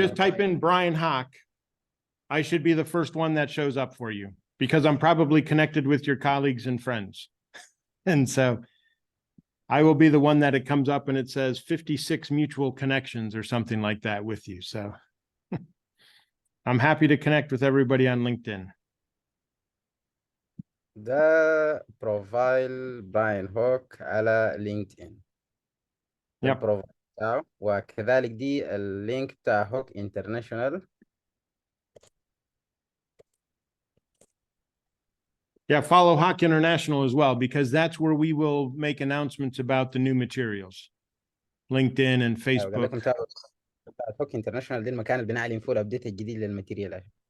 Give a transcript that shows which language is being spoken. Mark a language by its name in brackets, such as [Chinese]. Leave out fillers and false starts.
[English] just type in Brian Hock, I should be the first one that shows up for you because I'm probably connected with your colleagues and friends. And so I will be the one that it comes up and it says 56 mutual connections or something like that with you. So I'm happy to connect with everybody on LinkedIn. [Arabic] ده بروفايل براين هوك على لينكدين. ده [English] Yep. [Arabic] البروفايل بتاعه، وكذلك دي اللينك بتاع هوك انترناشونال. [English] Yeah, follow Hock International as well, because that's where we will make announcements about the new materials. LinkedIn and [Arabic] قال [English] Facebook. [Arabic] لكم تابعوا بتاع هوك انترناشونال، دي المكان اللي بنعلن فيه الابديت الجديد للماتيريال.